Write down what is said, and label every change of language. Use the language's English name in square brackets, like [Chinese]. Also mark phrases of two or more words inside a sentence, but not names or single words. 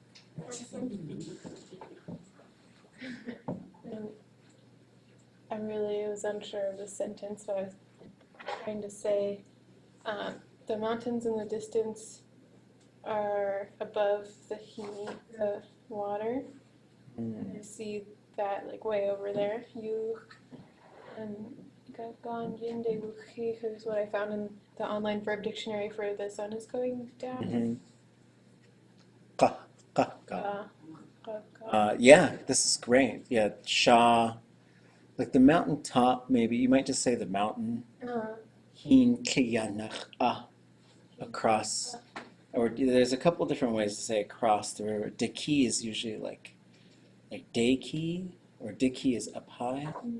[English] And I really was unsure of the sentence, so I was trying to say the mountains in the distance are above the water. Mm. I see that like way over there. You and [Ojibwa] Gagan Yinde Wuchi, [English] who's what I found in the online verb dictionary for the sun is going down. Mm-hmm. Ka, ka, ka. Yeah, this is great. Yeah, Sha, like the mountain top, maybe. You might just say the mountain. [Ojibwa] Hin Kiyanach across. [English] Or there's a couple different ways to say across the river. Diki is usually like Deki, or Diki is up high.